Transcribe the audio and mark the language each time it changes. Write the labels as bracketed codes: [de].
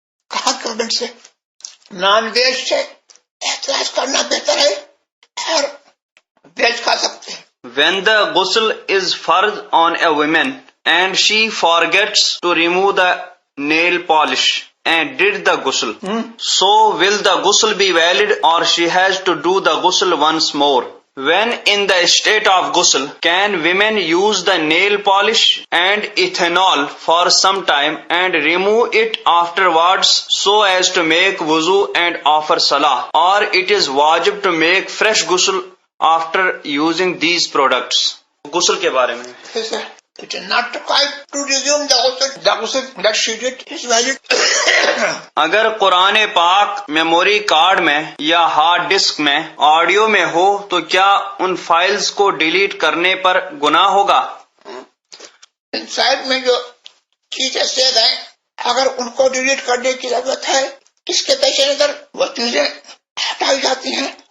[ur] کہاں گورنمنٹ سے non veg سے احتراز کرنا بہتر ہے اور ویج کھا سکتے ہیں. [en] When the ghusl is fard on a woman and she forgets to remove the nail polish and did the ghusl, so will the ghusl be valid or she has to do the ghusl once more? When in the state of ghusl, can women use the nail polish and ethanol for some time and remove it afterwards so as to make wuzu and offer salah, or it is wajib to make fresh ghusl after using these products? [ur] غسل کے بارے میں [en] It is not required to resume the ghusl. The ghusl that she did is valid. [ur] اگر قرآن پاک memory card میں یا hard disk میں audio میں ہو تو کیا ان فائلز کو ڈیلیٹ کرنے پر گناہ ہوگا؟ انسائڈ میں جو چیزیں سیو ہیں اگر ان کو ڈیلیٹ کرنے کی ضرورت ہے اس کے پیش نظر وہ چیزیں ہٹائی جاتی ہیں.